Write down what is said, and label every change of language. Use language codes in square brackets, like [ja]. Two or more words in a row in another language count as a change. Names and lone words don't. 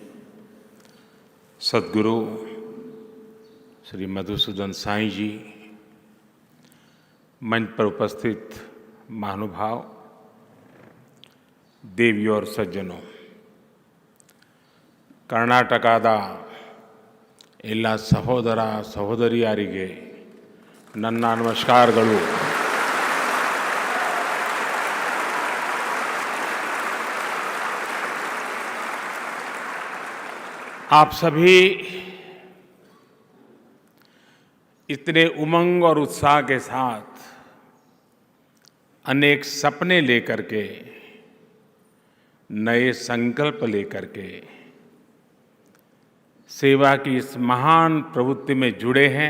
[hi] सद्गुरु श्री मधुसूदन साईं जी, मंच पर उपस्थित महानुभाव, देवियों और सज्जनों, कर्नाटकದ [kn] ಎಲ್ಲ ಸಹೋದರ ಸಹೋದರಿಯರಿಗೆ ನನ್ನ ನಮಸ್ಕಾರಗಳು. [hi] आप सभी इतने उमंग और उत्साह के साथ अनेक सपने लेकर के, नए संकल्प लेकर के सेवा की इस महान प्रवृत्ति में जुड़े हैं.